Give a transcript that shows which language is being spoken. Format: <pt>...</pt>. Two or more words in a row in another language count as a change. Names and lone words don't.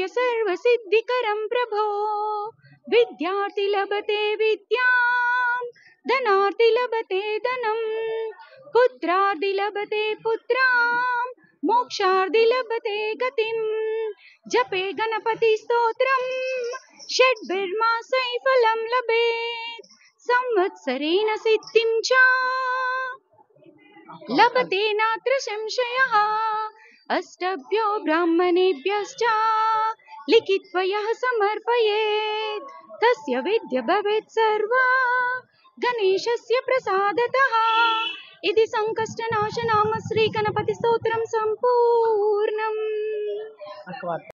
<sa>సర్వసిద్ధికరం ప్రభో విద్యార్థి లభతే విద్యాం ధనార్థి లభతే ధనం పుత్రార్థి లభతే పుత్రాం మోక్షార్థి లభతే గతిం జపే గణపతి స్తోత్రం షడ్భిర్మాసై ఫలం లభేత్ సంవత్సరేణ సిద్ధిం చ लभते नात्र संशयः अष्टभ्यो ब्राह्मणेभ्यश्च लिखित्वा यः समर्पयेत् तस्य विद्य भवेत् सर्वा गणेशस्य प्रसादतः। इति संकष्टनाशनाम श्री गणपति स्तोत्रं सम्पूर्णम्।</sa>